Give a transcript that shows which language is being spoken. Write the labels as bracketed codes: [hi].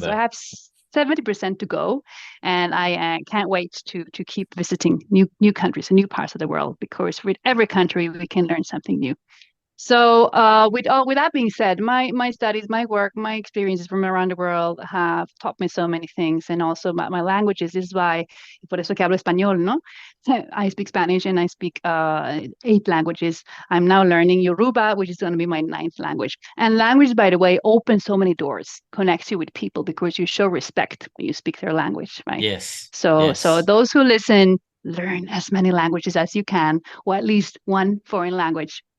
[en] So I have 70% to go, and I can't wait to keep visiting new countries and new parts of the world, because with every country we can learn something new. So with that being said, my studies, my work, my experiences from around the world have taught me so many things, and also my languages. This is why, [es] por eso que hablo español, ¿no? [en] I speak Spanish and I speak 8 languages. I'm now learning Yoruba, which is going to be my 9th language. And language, by the way, opens so many doors, connects you with people because you show respect when you speak their language, right? Yes. So those who listen, learn as many languages as you can, or at least one foreign language.